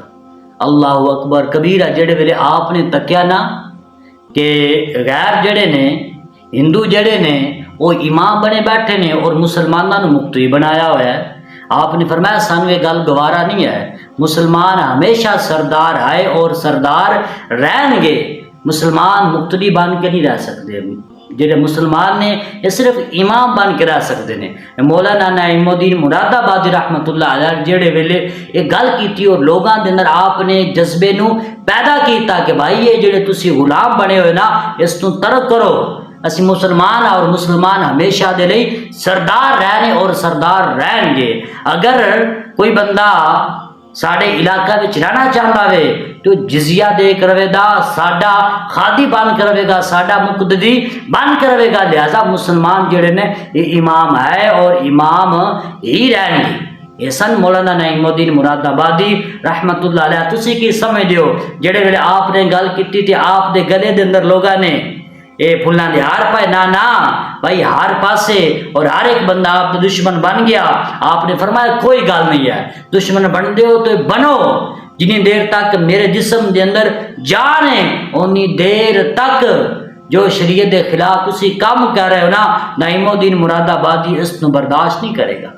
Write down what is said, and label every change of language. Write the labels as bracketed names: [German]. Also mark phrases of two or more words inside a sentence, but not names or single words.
[Punjabi] اللہ اکبر کبیرہ، جڑے ویلے آپ نے تکیا نا کہ غیر جڑے نے ہندو جڑے نے وہ امام بنے بیٹھے نے اور مسلمانوں نے مقتدی بنایا ہوا ہے، آپ نے فرمایا سانو یہ گل گوارا نہیں ہے، مسلمان ہمیشہ سردار آئے اور سردار رہن گے، مسلمان مقتدی بن کے نہیں رہ سکتے، جڑے مسلمان نے یہ صرف امام بن کے رہ سکتے ہیں۔ مولانا نعیم الدین مراد آبادی رحمت اللہ علیہ جڑے ویلے یہ گل کیتی اور لوگاں دے اندر آپ نے جذبے نو پیدا کیتا کہ بھائی یہ جڑے تسی غلام بنے ہوئے نا اس تو ترک کرو، اسی مسلمان اور مسلمان ہمیشہ دے لئی سردار رہنے اور سردار رہن گے۔ اگر کوئی بندہ ساڈے علاقہ وچ رہنا چاہتا وے تو جزیہ دے کرے گا، ساڈا خادی بن کرے گا، ساڈا مقتدی بن کرے گا۔ لہذا مسلمان جڑے نے یہ امام ہے اور امام ہی رہن گے۔ یہ سن مولانا نعیم الدین مراد آبادی رحمت اللہ علیہ۔ تسی کی سمجھ دیو جڑے ویلے آپ نے گل کیتی تے آپ دے گلے دے اندر لوگاں نے اے پھلاں دے ہار پائے، نہ بھائی ہر پاسے اور ہر ایک بندہ آپ کا دشمن بن گیا۔ آپ نے فرمایا کوئی گل نہیں ہے، دشمن بن دیو تو بنو، جنی دیر تک میرے جسم دے اندر جان ہے اونی دیر تک جو شریعت دے خلاف تسی کام کر رہے ہو نا، نعیم الدین مراد آبادی اس کو برداشت نہیں کرے گا۔